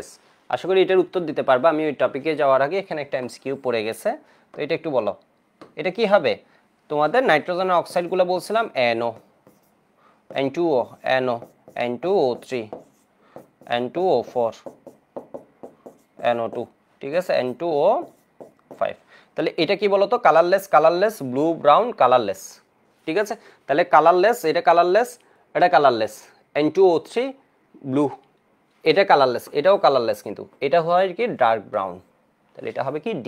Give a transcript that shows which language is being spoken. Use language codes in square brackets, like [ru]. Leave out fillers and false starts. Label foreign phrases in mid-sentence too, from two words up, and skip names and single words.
[bn] আশা করি এটার উত্তর দিতে পারবা। আমি ওই টপিকে যাওয়ার আগে এখানে একটা এমসিকিউ পড়ে গেছে, তো এটা একটু বলো, এটা কি হবে তোমাদের নাইট্রোজেনের অক্সাইডগুলো বলছিলাম NO N2O NO N2O3 N2O4 NO2, ঠিক আছে, N2O5। তাহলে এটা কি বলতো, [en] colorless, colorless, blue brown colorless, [bn] ঠিক আছে। তাহলে কালারলেস, এটা কালারলেস, এটা কালারলেস, N2O3 ব্লু, এটা কালারলেস, এটাও কালারলেস, কিন্তু এটা হয় কি [en] dark brown, [bn] তাহলে এটা হবে কি ডি।